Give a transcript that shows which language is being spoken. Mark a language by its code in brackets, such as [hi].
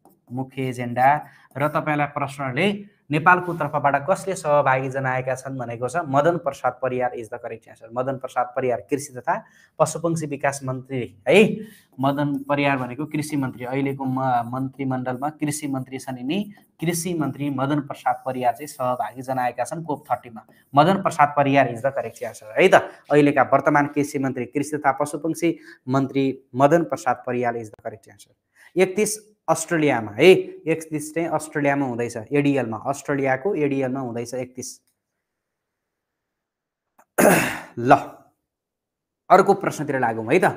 [ne] मुख्य एजेन्डा र तपाईलाई प्रश्नले नेपालको तर्फबाट कसले सहभागी जनाएका छन् भनेको छ। Madan Prasad Pariyar [en] Is the correct answer. [ne] Madan Prasad Pariyar कृषि तथा पशुपक्षी विकास मन्त्री। है मदन परियार भनेको कृषि मन्त्री, अहिलेको मन्त्रीमण्डलमा कृषि मन्त्री छन् यिनी। कृषि मन्त्री मदन प्रसाद परियार चाहिँ सहभागी जनाएका छन् कोप 30 मा। Madan Prasad Pariyar [en] Is the correct answer. [ne] है त अहिलेका वर्तमान कृषि मन्त्री कृषि तथा पशुपक्षी मन्त्री Madan Prasad Pariyar is the correct answer. 31 अस्ट्रेलियामा, है 31 चाहिँ अस्ट्रेलियामा हुँदैछ, एडिएलमा, अस्ट्रेलियाको एडिएलमा हुँदैछ 31। ल अर्को प्रश्नतिर लागौँ है त।